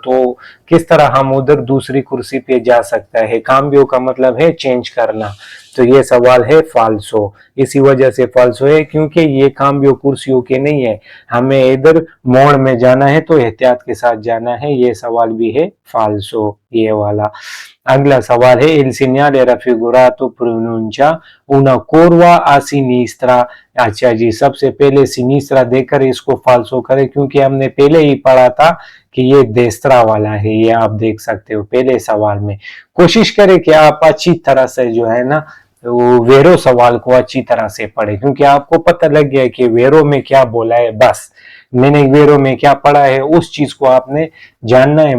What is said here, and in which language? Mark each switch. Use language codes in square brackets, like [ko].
[hi] तो किस तरह हम उधर दूसरी कुर्सी पे जा सकता है। काम्बियो का मतलब है चेंज करना। तो ये सवाल है फाल्सो, इसी वजह से फाल्सो है क्योंकि ये काम्बियो कुर्सियों के नहीं है, हमें इधर मोड़ में जाना है तो एहतियात के साथ जाना है। ये सवाल भी है फाल्सो, ये वाला। अगला सवाल है [it] il segnale raffigurato pronuncia una curva a sinistra। [hi] अच्छा जी, सबसे पहले सिनिस्त्रा देकर इसको फाल्सो करें, क्योंकि हमने पहले ही पढ़ा था कि ये देस्त्रा वाला है, ये आप देख सकते हो पहले सवाल में। कोशिश करें कि आप अच्छी तरह से जो है ना वो वेरो सवाल को अच्छी तरह से पढ़े, क्योंकि आपको पता लग गया कि वेरो में क्या बोला है, बस मैंने वेरो में क्या पढ़ा है उस चीज को आपने जानना है।